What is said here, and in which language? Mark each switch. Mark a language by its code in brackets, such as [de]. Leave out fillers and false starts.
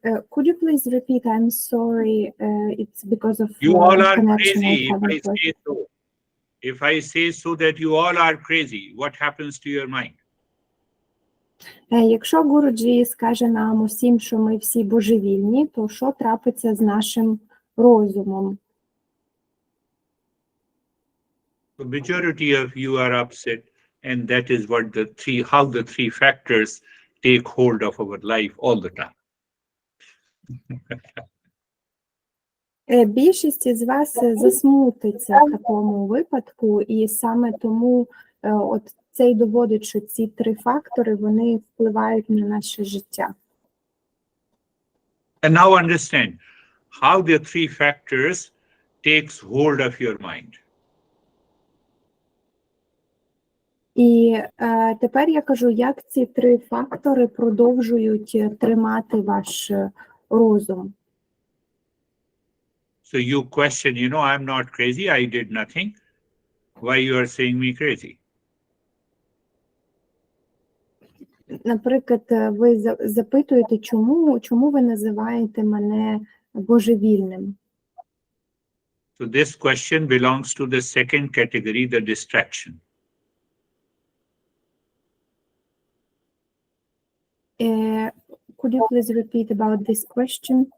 [en] Could you please repeat? I'm sorry. It's because of you all are connection. Crazy if I say so that you all are crazy, what happens to your mind? [uk] Якщо Гуруджі скаже нам усім, що ми всі божевільні, то що трапиться з нашим розумом? [en] The majority of you are upset, and that is what how the three factors take hold of our life all the time. [uk] Більшість із вас засмутиться в такому випадку, і саме тому от це й доводить, що ці три фактори, вони впливають на наше життя. [en] And now understand how the three factors takes hold of your mind. [uk] І тепер я кажу, як ці три фактори продовжують тримати ваш розум. [en] So you question, I'm not crazy, I did nothing. Why you are saying me crazy? [uk] Наприклад, ви запитуєте, чому ви називаєте мене божевільним? [en] So this question belongs to the second category, the distraction. Could you please repeat about this question?